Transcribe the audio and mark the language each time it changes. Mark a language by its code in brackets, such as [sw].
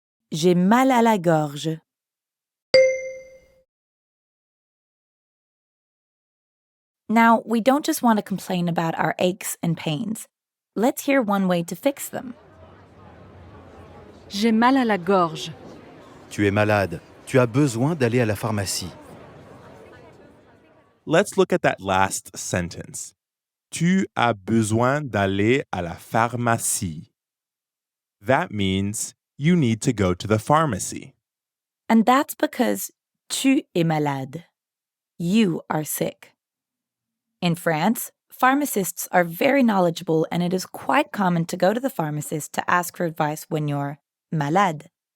[fr] J'ai mal à la gorge. [en] Now, we don't just want to complain about our aches and pains. Let's hear one way to fix them. [fr] J'ai mal à la gorge. Tu es malade. Tu as besoin d'aller à la pharmacie. [en] Let's look at that last sentence. [fr] Tu as besoin d'aller à la pharmacie. [en] That means you need to go to the pharmacy. And that's because [fr] tu es malade. [en] You are sick. In France, pharmacists are very knowledgeable, and it is quite common to go to the pharmacist to ask for advice when you're malade.